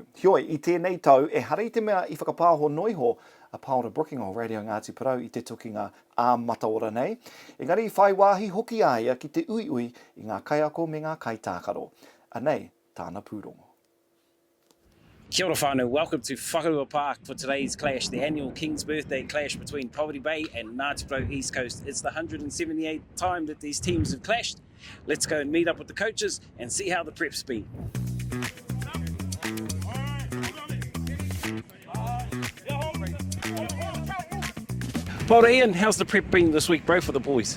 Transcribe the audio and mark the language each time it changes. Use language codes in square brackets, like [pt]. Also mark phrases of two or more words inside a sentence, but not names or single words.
[mi] Heoi, I tēnei tau, e hara I te mea I whakapāho noiho a Pāora Brooking o Radio Ngāti Porou I te tukinga a mataora nei. Engari whai wāhi hoki aia ki te uiui I ngā kaiako me ngā kaitākaro. Anei, tāna pūrongo. Kia ora whānau, [en] welcome to Whakaatu Park for today's clash, the annual King's Birthday clash between Poverty Bay and Ngāti Porou East Coast. It's the 178th time that these teams have clashed. Let's go and meet up with the coaches and see how the prep's been. Pāora Ian, how's the prep been this week, bro, for the boys?